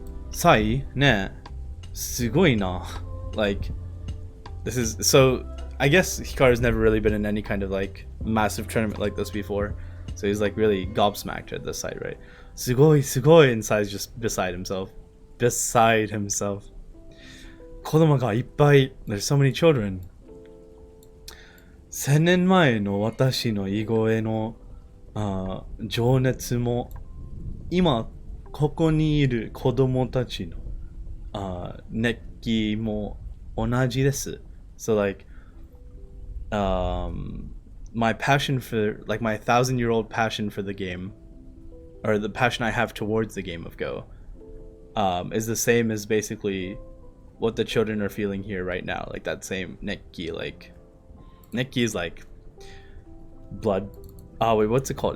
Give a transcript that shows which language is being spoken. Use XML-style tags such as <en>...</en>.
<en>Sai</en> <ja>ne sugoi na,</ja> <en>like this is so I guess Hikaru's never really been in any kind of like massive tournament like this before, so he's like really gobsmacked at this side, right? Sugoi, and Sai's just beside himself.</en> <ja>Kodomo ga ippai,</ja> <en>there's so many children.</en> <ja>1000年前の私の囲碁への情熱も今ここにいる子供たちの熱気も同じです。</ja> <en>So like my passion for, like my 1,000-year-old passion for the game, or the passion I have towards the game of Go, is the same as basically what the children are feeling here right now. Like that same nekki, like nekki is like blood. Oh wait, what's it called?</en>